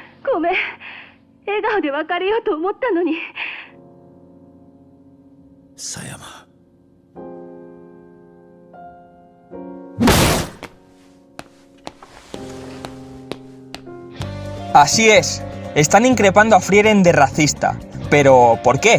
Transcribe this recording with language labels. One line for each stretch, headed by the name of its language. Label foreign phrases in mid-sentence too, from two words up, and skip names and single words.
Japanese: ごめん。笑顔で別れようと思ったのに。 Sayama.
Spanish: Así es, están increpando a Frieren de racista. ¿Pero por qué?